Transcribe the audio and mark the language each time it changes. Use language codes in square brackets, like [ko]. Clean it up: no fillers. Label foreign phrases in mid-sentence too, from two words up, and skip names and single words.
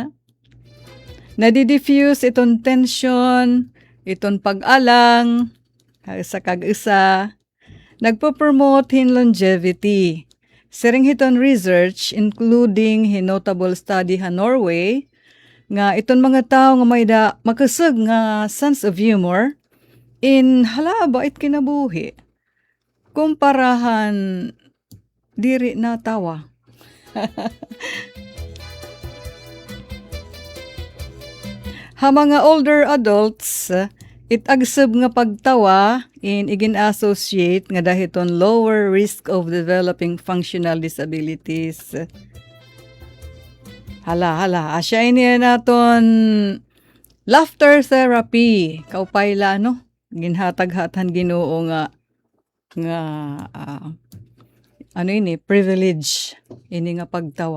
[war] Nadi-diffuse iton tension, iton pag-alang, sa kag-isa. Nagpo-promote hin longevity. Sering hiton research, including hin [en] notable study [war] ha Norway, nga iton mga tao nga may makasag nga [en] sense of humor, [war] in halaba it kinabuhi. Kumparahan diri na tawa. Ha mga [en] older adults, [war] it agsab nga pagtawa in igin-associate nga dahiton [en] lower risk of developing functional disabilities. [war] Hala, asya ini naton [en] laughter therapy. [war] Kaupayla, no? Ginhatag-hatan Ginoo nga privilege ini nga pagtawa.